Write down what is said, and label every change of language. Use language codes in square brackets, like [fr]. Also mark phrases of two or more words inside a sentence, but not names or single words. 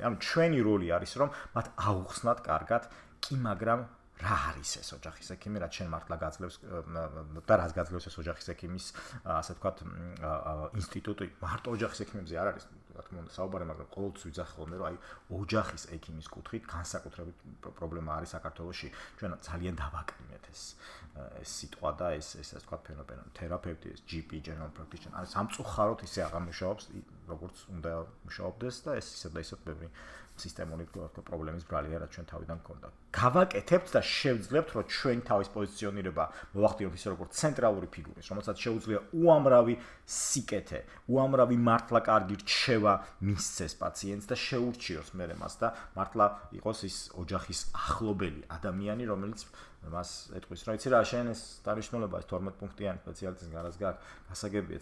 [ka] ანუ ჩვენი როლი არის, რომ მათ აუხსნათ კარგად, კი, მაგრამ რა არის ეს ოჯახის ექიმი, რაც შენ მართლა გაძლევს და რაც გაძლევს ეს ოჯახის ექიმის, ასე ვთქვათ, ინსტიტუტი. მარტო ოჯახის ექიმებზე არ არის, რა თქმა უნდა, საუბარი, მაგრამ ყოველთვის ვიძახი ხოლმე, რომ აი ოჯახის ექიმის კუთხით განსაკუთრებით პრობლემა არის საქართველოში. ჩვენ ძალიან დავაკრინეთ ეს სიტყვა და ეს ასე ვთქვათ ფენომენი, თერაპევტი, ეს GP, [en] general practitioner, [ka] არის სამწუხაროდ ისე აღარ მუშაობს, როგორც უნდა მუშაობდეს და ეს ისე და ისე ბევრი სისტემური პრობლემის ბრალია, რაც ჩვენ თავიდან გქონდა. გავაკეთებთ და შევძლებთ, რომ ჩვენ თავის პოზიციონირება მოვახდინოთ ისე როგორც ცენტრალური ფიგურის, რომელსაც შეუძლია უამრავი სიკეთე, უამრავი მართლა კარგი რჩევა მისცეს პაციენტს და შეურჩიოს მერე მას და მართლა იყოს ის ოჯახის ახლობელი ადამიანი, რომელიც მას ეტყვის, რომ იცი რა, შენ ეს დანიშნულება ეს 12 პუნქტიანი სპეციალისტის გარას გასაგებია.